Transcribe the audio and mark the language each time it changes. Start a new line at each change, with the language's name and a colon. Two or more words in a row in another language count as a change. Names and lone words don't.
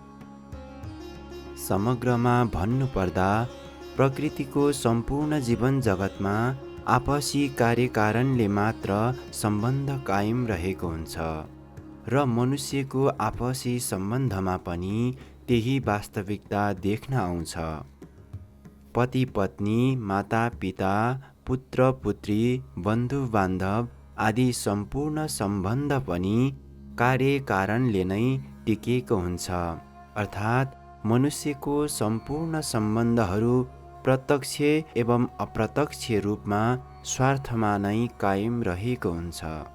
Nepali: समग्रमा भन्नुपर्दा प्रकृतिको सम्पूर्ण जीवन जगतमा आपसी कार्यकारणले मात्र सम्बन्ध कायम रहेको हुन्छ र मनुष्यको आपसी सम्बन्धमा पनि त्यही वास्तविकता देख्न आउँछ। पति पत्नी, माता पिता, पुत्र पुत्री, बन्धु बान्धव आदि सम्पूर्ण सम्बन्ध पनि कार्यकारणले नै टिकेको हुन्छ। अर्थात् मनुष्यको सम्पूर्ण सम्बन्धहरू प्रत्यक्ष एवं अप्रत्यक्ष रूपमा स्वार्थमा नै कायम रहेको हुन्छ।